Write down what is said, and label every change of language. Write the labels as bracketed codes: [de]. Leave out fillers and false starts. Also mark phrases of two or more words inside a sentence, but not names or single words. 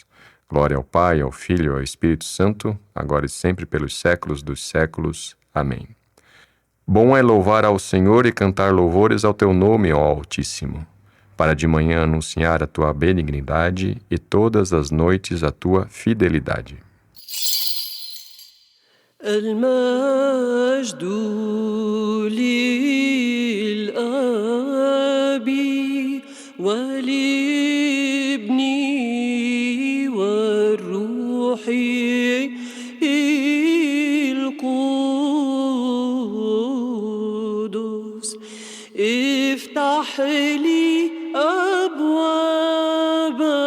[pt] Glória ao Pai, ao Filho e ao Espírito Santo, agora e sempre pelos séculos dos séculos. Amém. Bom é louvar ao Senhor e cantar louvores ao Teu nome, ó Altíssimo, para de manhã anunciar a Tua benignidade e todas as noites a Tua fidelidade. [ar] المجد للآب والابن والروح القدس افتح لي أبواب